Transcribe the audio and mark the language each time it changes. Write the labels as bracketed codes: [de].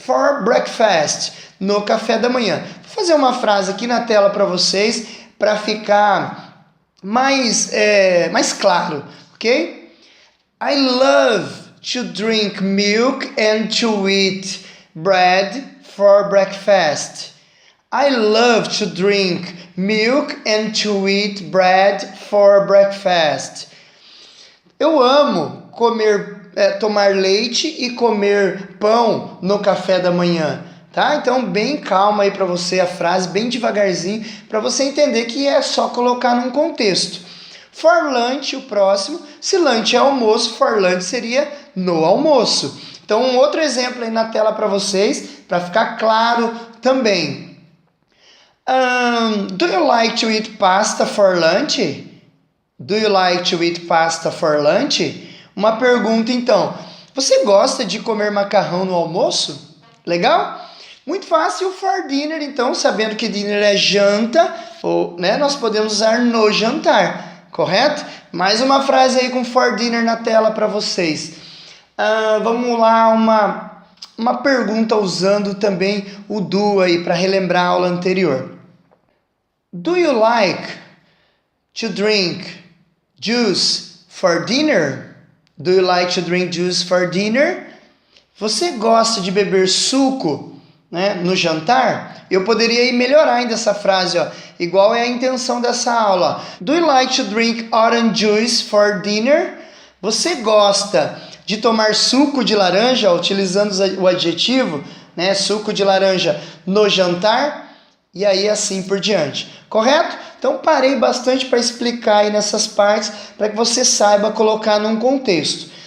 [en] For breakfast, [pt] no café da manhã. Vou fazer uma frase aqui na tela para vocês, para ficar mais claro, ok? [en] I love to drink milk and to eat bread for breakfast. I love to drink milk and to eat bread for breakfast. [pt] Eu amo tomar leite e comer pão no café da manhã, tá? Então bem calma aí para você a frase, bem devagarzinho, para você entender que é só colocar num contexto. [en] For lunch, [pt] o próximo, se lunch é almoço, for lunch seria no almoço. Então um outro exemplo aí na tela para vocês, para ficar claro também. [en] Do you like to eat pasta for lunch? Do you like to eat pasta for lunch? [pt] Uma pergunta então. Você gosta de comer macarrão no almoço? Legal? Muito fácil. [en] For dinner, [pt] então, sabendo que dinner é janta, nós podemos usar no jantar, correto? Mais uma frase aí com [en] for dinner [pt] na tela para vocês. Vamos lá, uma pergunta usando também o do aí para relembrar a aula anterior. [en] Do you like to drink juice for dinner? Do you like to drink juice for dinner? [pt] Você gosta de beber suco, né, no jantar? Eu poderia melhorar ainda essa frase, ó, igual é a intenção dessa aula. [en] Do you like to drink orange juice for dinner? [pt] Você gosta de tomar suco de laranja, utilizando o adjetivo, né, suco de laranja no jantar? E aí assim por diante, correto? Então parei bastante para explicar aí nessas partes, para que você saiba colocar num contexto.